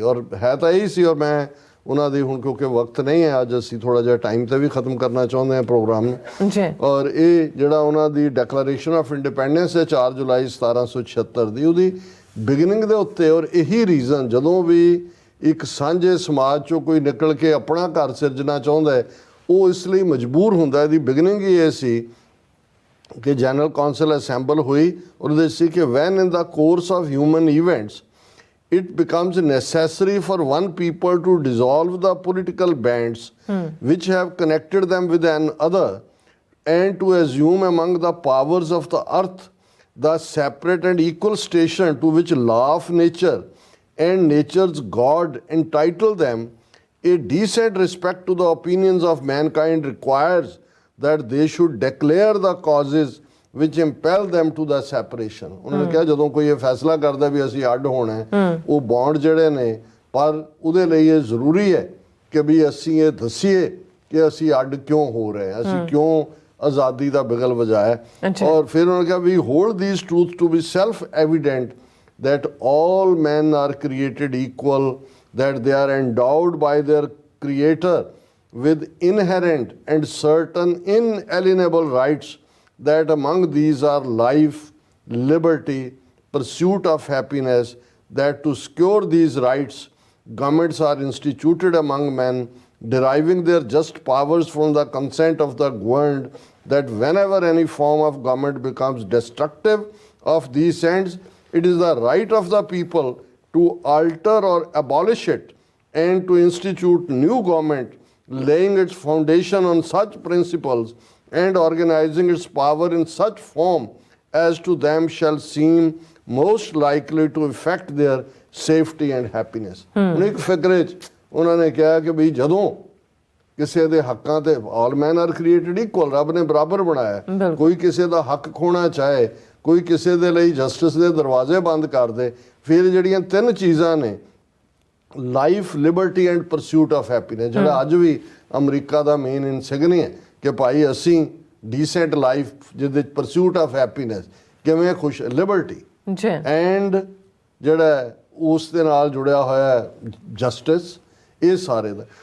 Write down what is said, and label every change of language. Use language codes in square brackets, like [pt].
[pa] ਔਰ ਹੈ ਤਾਂ ਇਹੀ ਸੀ। ਔਰ ਮੈਂ ਉਹਨਾਂ ਦੀ ਹੁਣ ਕਿਉਂਕਿ ਵਕਤ ਨਹੀਂ ਹੈ ਅੱਜ ਅਸੀਂ ਥੋੜ੍ਹਾ ਜਿਹਾ ਟਾਈਮ 'ਤੇ ਵੀ ਖ਼ਤਮ ਕਰਨਾ ਚਾਹੁੰਦੇ ਹਾਂ ਪ੍ਰੋਗਰਾਮ ਨੂੰ ਜੀ। ਔਰ ਇਹ ਜਿਹੜਾ ਉਹਨਾਂ ਦੀ ਡੈਕਲੇਰੇਸ਼ਨ ਆਫ ਇੰਡੀਪੈਂਡੈਂਸ ਹੈ 4 ਜੁਲਾਈ 1776 ਦੀ, ਉਹਦੀ ਬਿਗਨਿੰਗ ਦੇ ਉੱਤੇ ਔਰ ਇਹੀ ਰੀਜ਼ਨ ਜਦੋਂ ਵੀ ਇੱਕ ਸਾਂਝੇ ਸਮਾਜ 'ਚੋਂ ਕੋਈ ਨਿਕਲ ਕੇ ਆਪਣਾ ਘਰ ਸਿਰਜਣਾ ਚਾਹੁੰਦਾ ਹੈ ਉਹ ਇਸ ਲਈ ਮਜਬੂਰ ਹੁੰਦਾ। ਇਹਦੀ ਬਿਗਨਿੰਗ ਹੀ ਇਹ ਸੀ ਕਿ [en] General council assemble ਹੋਈ ਔਰ ਉਹਦੇ ਸੀ ਕਿ when in the course of human events it becomes necessary for one people to dissolve the political bands which have connected them with another and to assume among the powers of the earth the separate and equal station to which law of nature and nature's God entitle them. A decent respect to the opinions of mankind requires that they should declare the causes which impel them to the separation. [pa] ਉਹਨਾਂ ਨੇ ਕਿਹਾ ਜਦੋਂ ਕੋਈ ਇਹ ਫੈਸਲਾ ਕਰਦਾ ਵੀ ਅਸੀਂ ਅੱਡ ਹੋਣਾ ਹੈ ਉਹ ਬੌਂਡ ਜਿਹੜੇ ਨੇ, ਪਰ ਉਹਦੇ ਲਈ ਇਹ ਜ਼ਰੂਰੀ ਹੈ ਕਿ ਵੀ ਅਸੀਂ ਇਹ ਦੱਸੀਏ ਕਿ ਅਸੀਂ ਅੱਡ ਕਿਉਂ ਹੋ ਰਹੇ ਹਾਂ, ਅਸੀਂ ਕਿਉਂ ਆਜ਼ਾਦੀ ਦਾ ਬਿਗਲ ਵਜਾਇਆ। ਔਰ ਫਿਰ ਉਹਨਾਂ ਨੇ ਕਿਹਾ ਵੀ [en] Hold these truths to be self evident that all men are created equal, that they are endowed by their creator with inherent and certain inalienable rights, that among these are life, liberty, pursuit of happiness, that to secure these rights, governments are instituted among men, deriving their just powers from the consent of the governed, that whenever any form of government becomes destructive of these ends, it is the right of the people to alter or abolish it, and to institute new government, laying its foundation on such principles and organizing its power in such form as to them shall seem most likely to effect their safety and happiness. [pa] ਹੁਣ ਇੱਕ ਫਿਕਰੇ 'ਚ ਉਹਨਾਂ ਨੇ ਕਿਹਾ ਕਿ ਵੀ ਜਦੋਂ ਕਿਸੇ ਦੇ ਹੱਕਾਂ ਤੇ [en] all men are created equal, [pa] ਰੱਬ ਨੇ ਬਰਾਬਰ ਬਣਾਇਆ, ਕੋਈ ਕਿਸੇ ਦਾ ਹੱਕ ਖੋਣਾ ਚਾਹੇ, ਕੋਈ ਕਿਸੇ ਦੇ ਲਈ ਜਸਟਿਸ ਦੇ ਦਰਵਾਜ਼ੇ ਬੰਦ ਕਰ ਦੇ, ਫਿਰ ਜਿਹੜੀਆਂ ਤਿੰਨ ਚੀਜ਼ਾਂ ਨੇ [en] life, liberty and pursuit of happiness, [pa] ਜਿਹੜਾ ਅੱਜ ਵੀ ਅਮਰੀਕਾ ਦਾ ਮੇਨ ਇਨਸਿਗਨੀ ਹੈ ਕਿ ਭਾਈ ਅਸੀਂ ਡੀਸੈਂਟ ਲਾਈਫ ਜਿਹਦੇ ਪਰਸਿਊਟ ਆਫ ਹੈਪੀਨੈਸ, ਕਿਵੇਂ ਖੁਸ਼, ਲਿਬਰਟੀ ਐਂਡ ਜਿਹੜਾ ਉਸ ਦੇ ਨਾਲ ਜੁੜਿਆ ਹੋਇਆ ਜਸਟਿਸ, ਇਹ ਸਾਰੇ ਦਾ।